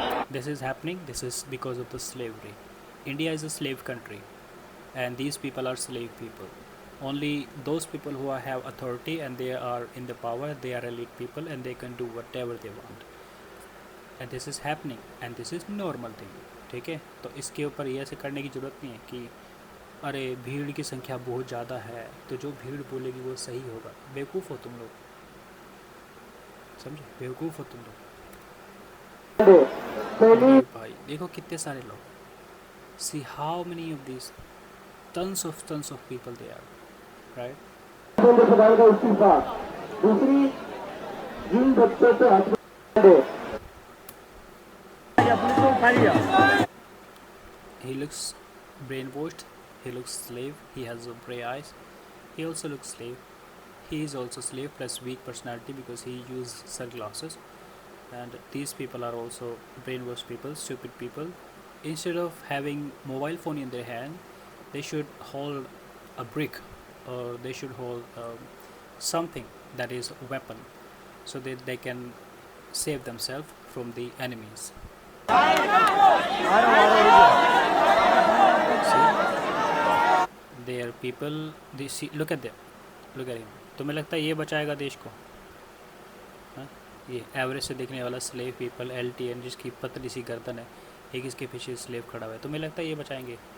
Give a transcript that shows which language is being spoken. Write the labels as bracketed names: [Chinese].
[English] This is happening, this is because of the slavery. India is a slave country and these people are slave people. Only those people who have authority and they are in the power, they are elite people and they can do whatever they want. And this is happening and this is normal thing, [Hindi] ठीक है। तो इसके ऊपर ये ऐसे करने की ज़रूरत नहीं है कि अरे भीड़ की संख्या बहुत ज़्यादा है तो जो भीड़ बोलेगी वो सही होगा। बेवकूफ़ हो तुम लोग, समझे, बेवकूफ़ हो तुम लोग। भाई देखो कितने सारे लोग, [English] see how many of these tons of people they are, right? He looks brainwashed, he looks slave, he has gray eyes, he also looks slave, he is also slave plus weak personality because he uses sunglasses. And these people are also brainwashed people, stupid people. Instead of having mobile phone in their hand, they should hold a brick or they should hold something that is a weapon so that they can save themselves from the enemies. See? They are people, they see, look at them, look at him. [Hindi] तुम्हें लगता है ये बचाएगा देश को? ये average से देखने वाला [English] slave people, [Hindi] LTN जिसकी पतली सी गर्दन है, एक इसके पीछे स्लेव खड़ा हुआ है, तुम्हें लगता है ये बचाएंगे?